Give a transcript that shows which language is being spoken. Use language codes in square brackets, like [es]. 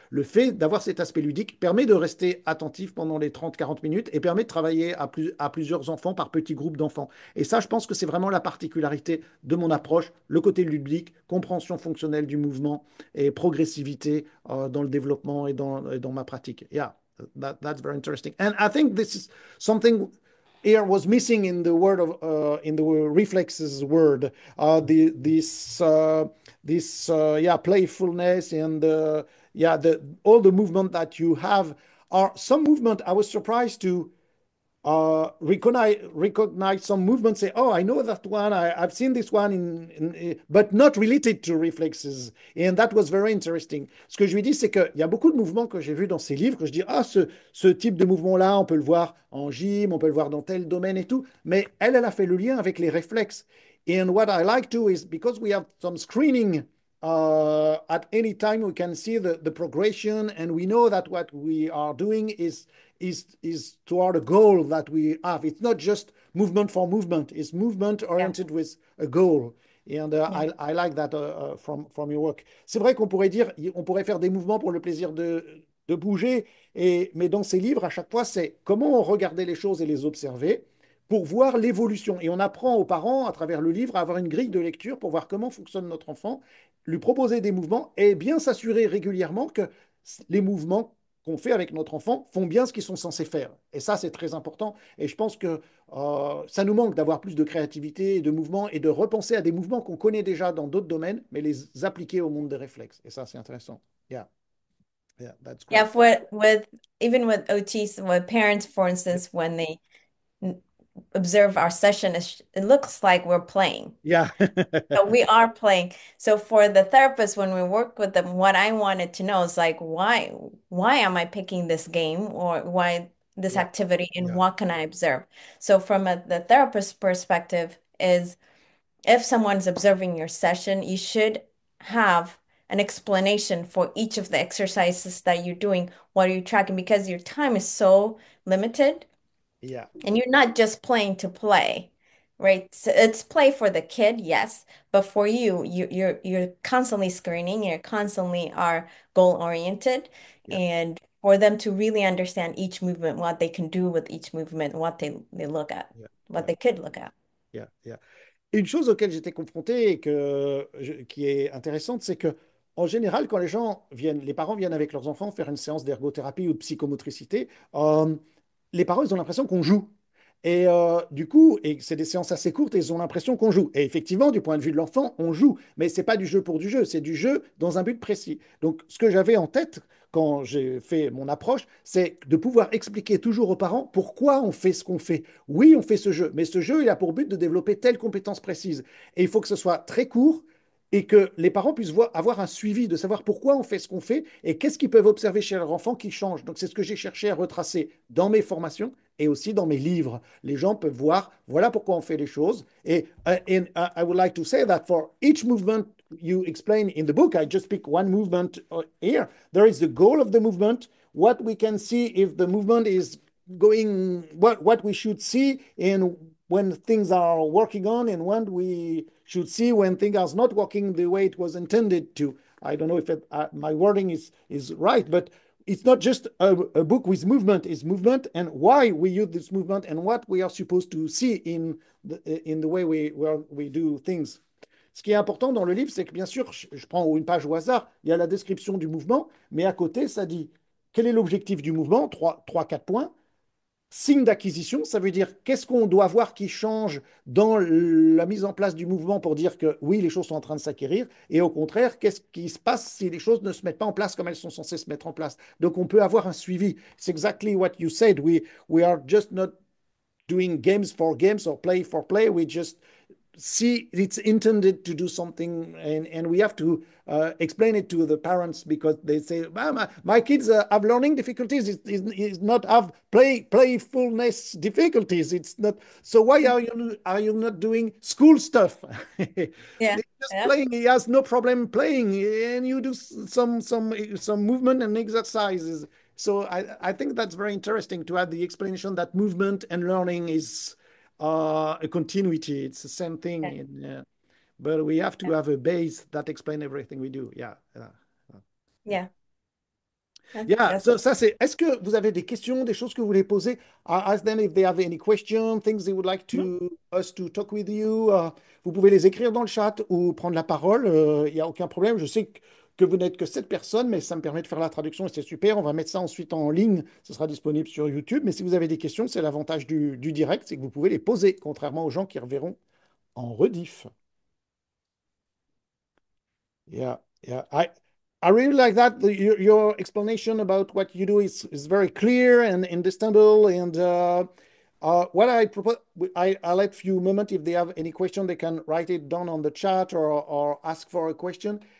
[fr] Le fait d'avoir cet aspect ludique permet de rester attentif pendant les 30-40 minutes et permet de travailler à plusieurs enfants par petits groupes d'enfants. Et ça, je pense que c'est vraiment la particularité de mon approche, le côté ludique, compréhension fonctionnelle du mouvement et progressivité dans le développement et dans ma pratique. [en] Yeah, that's very interesting. And I think this is something here was missing in the word of in the reflexes word. The this yeah playfulness and yeah the all the movement that you have are some movement. I was surprised to recognize some movements, say, oh, I know that one, I've seen this one, but not related to reflexes. And that was very interesting. [fr] Ce que je lui dis, c'est qu'il y a beaucoup de mouvements que j'ai vus dans ses livres, que je dis, ah, ce type de mouvement-là, on peut le voir en gym, on peut le voir dans tel domaine et tout. Mais elle a fait le lien avec les réflexes. [en] And what I like too is because we have some screening at any time, we can see the progression, and we know that what we are doing is toward a goal that we have. It's not just movement for movement. It's movement Yeah. oriented with a goal. And Yeah. I like that from your work. [fr] C'est vrai qu'on pourrait dire, on pourrait faire des mouvements pour le plaisir de bouger, mais dans ces livres, à chaque fois, c'est comment regarder les choses et les observer pour voir l'évolution. Et on apprend aux parents, à travers le livre, à avoir une grille de lecture pour voir comment fonctionne notre enfant, lui proposer des mouvements et bien s'assurer régulièrement que les mouvements qu'on fait avec notre enfant font bien ce qu'ils sont censés faire. Et ça, c'est très important. Et je pense que ça nous manque d'avoir plus de créativité et de mouvements et de repenser à des mouvements qu'on connaît déjà dans d'autres domaines, mais les appliquer au monde des réflexes. Et ça, c'est intéressant. [en] Yeah, yeah, that's Yeah, great. with even with OTs, with parents, for instance, when they observe our session, it looks like we're playing. Yeah, So we are playing. So for the therapist, when we work with them, what I wanted to know is like, why am I picking this game or why this yeah, activity and yeah, what can I observe? So from the therapist perspective is if someone's observing your session, you should have an explanation for each of the exercises that you're doing. What are you tracking? Because your time is so limited. yeah, And you're not just playing to play, right? So it's play for the kid, yes, but for you, you're constantly screening, you're constantly are goal oriented, yeah, and for them to really understand each movement, what they can do with each movement, what they look at, yeah, what yeah, they could look at. yeah, yeah. [fr] Une chose auquel j'étais confronté et qui est intéressante, c'est que en général, quand les parents viennent avec leurs enfants faire une séance d'ergothérapie ou de psychomotricité, les parents, ils ont l'impression qu'on joue. Et du coup, et c'est des séances assez courtes, et ils ont l'impression qu'on joue. Et effectivement, du point de vue de l'enfant, on joue, mais c'est pas du jeu pour du jeu, c'est du jeu dans un but précis. Donc, ce que j'avais en tête quand j'ai fait mon approche, c'est de pouvoir expliquer toujours aux parents pourquoi on fait ce qu'on fait. Oui, on fait ce jeu, mais ce jeu, il a pour but de développer telle compétence précise. Et il faut que ce soit très court et que les parents puissent avoir un suivi, de savoir pourquoi on fait ce qu'on fait et qu'est-ce qu'ils peuvent observer chez leur enfant qui change. Donc, c'est ce que j'ai cherché à retracer dans mes formations et aussi dans mes livres. Les gens peuvent voir, voilà pourquoi on fait les choses. Et [en] I would like to say that for each movement you explain in the book, I just pick one movement here. There is the goal of the movement, what we can see if the movement is going, what we should see in when things are working on and when we should see when things are not working the way it was intended to. I don't know if my wording is right, but it's not just a book with movement, it's movement and why we use this movement and what we are supposed to see in the way we do things. [fr] Ce qui est important dans le livre, c'est que bien sûr, je prends une page au hasard, il y a la description du mouvement, mais à côté, ça dit quel est l'objectif du mouvement, 4 points. Signe d'acquisition, ça veut dire qu'est-ce qu'on doit voir qui change dans la mise en place du mouvement pour dire que oui, les choses sont en train de s'acquérir, et au contraire, qu'est-ce qui se passe si les choses ne se mettent pas en place comme elles sont censées se mettre en place. Donc on peut avoir un suivi. C'est [en] exactly what you said. We are just not doing games for games or play for play. We just see it's intended to do something, and we have to explain it to the parents because they say, my kids have learning difficulties. It's not have playfulness difficulties. It's not. So why are you not doing school stuff? Yeah. They're just Yeah. playing. He has no problem playing, and you do some movement and exercises. So I think that's very interesting to add the explanation that movement and learning is a continuity. It's the same thing. Yeah. But we have to Yeah. have a base that explains everything we do. Yeah. Yeah. Yeah. Yeah. That's So [fr] ça, c'est. Est-ce que vous avez des questions, des choses que vous voulez poser? [en] Ask them if they have any questions, things they would like Mhm. to us to talk with you. [fr] Vous pouvez les écrire dans le chat ou prendre la parole. Il n'y a aucun problème. Je sais que vous n'êtes que 7 personnes, mais ça me permet de faire la traduction et c'est super. On va mettre ça ensuite en ligne. Ce sera disponible sur YouTube. Mais si vous avez des questions, c'est l'avantage du direct, c'est que vous pouvez les poser, contrairement aux gens qui reverront en rediff. [en] Yeah, yeah. I really like that. Your explanation about what you do is very clear and understandable. And what I propose, I'll let few moments if they have any question, they can write it down on the chat or ask for a question.